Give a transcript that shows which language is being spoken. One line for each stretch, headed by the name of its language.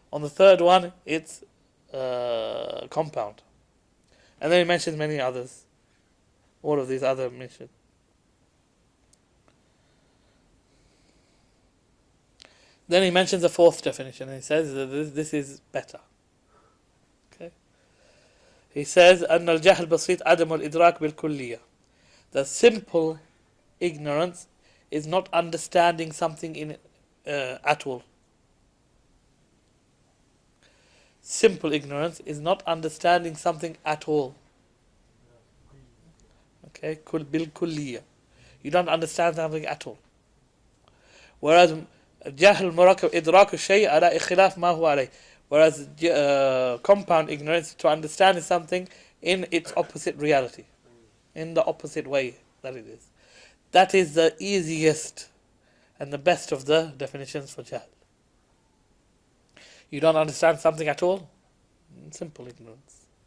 English: On the third one, it's compound. And then he mentions many others. All of these other mentioned. Then he mentions a fourth definition. And he says that this is better. Okay. He says,
Arabic: أن الجهل بسيط عدم الإدراك بالكلية.
English: The simple ignorance is not understanding something at all. Simple ignorance is not understanding something at all. Okay, بالكلية. You don't understand something at all. Whereas
Arabic: جهل مركب إدراك الشيء على خلاف ما هو عليه.
English: Whereas compound ignorance, to understand something in its opposite reality, in the opposite way that it is. That is the easiest and the best of the definitions for jahl. You don't understand something at all? Simple ignorance.